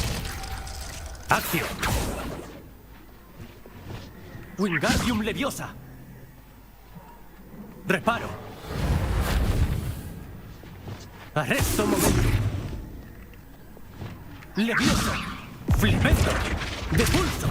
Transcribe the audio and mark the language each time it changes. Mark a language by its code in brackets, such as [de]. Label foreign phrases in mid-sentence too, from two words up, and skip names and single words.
[es] Acción. Wingardium Leviosa. Reparo. Arresto momento. Levioso. Flipendo. Depulso.